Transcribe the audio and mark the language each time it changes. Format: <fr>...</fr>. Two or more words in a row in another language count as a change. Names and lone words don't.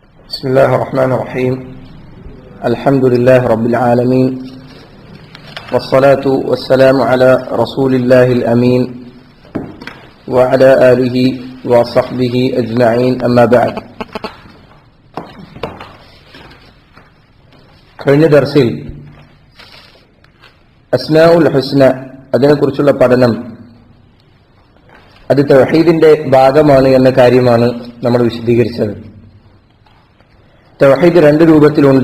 <ar>بسم الله الرحمن الرحيم. الحمد لله رب العالمين، والصلاة والسلام على رسول الله الأمين وعلى آله وصحبه أجمعين. أما بعد.</ar> <ml>കഴിഞ്ഞ ദർസിൽ</ml> <ar>الأسماء الحسنى</ar> <ml>അതിനെക്കുറിച്ചുള്ള പഠനം അത് തൗഹീദിന്റെ ഭാഗമാണ് എന്ന കാര്യമാണ് നമ്മൾ വിശദീകരിച്ചത്. തൗഹീദ് രണ്ട് രൂപത്തിലുണ്ട്.</ml>